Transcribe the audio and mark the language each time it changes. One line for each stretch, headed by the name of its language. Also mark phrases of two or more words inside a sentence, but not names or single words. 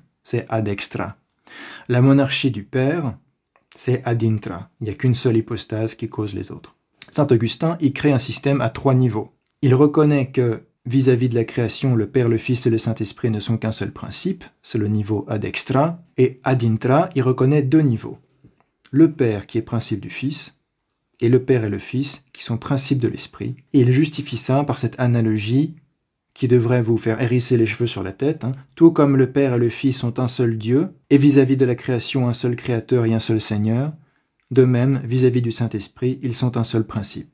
French: C'est
Latin: ad extra.
French: La monarchie du Père, c'est
Latin: ad intra.
French: Il n'y a qu'une seule hypostase qui cause les autres. Saint Augustin y crée un système à 3 niveaux. Il reconnaît que vis-à-vis de la création, le Père, le Fils et le Saint-Esprit ne sont qu'un seul principe, c'est le niveau
Latin: ad extra,
French: et
Latin: ad intra,
French: il reconnaît 2 niveaux. Le Père qui est principe du Fils, et le Père et le Fils qui sont principes de l'Esprit. Et il justifie ça par cette analogie qui devrait vous faire hérisser les cheveux sur la tête. Tout comme le Père et le Fils sont un seul Dieu, et vis-à-vis de la création un seul Créateur et un seul Seigneur, de même, vis-à-vis du Saint-Esprit, ils sont un seul principe.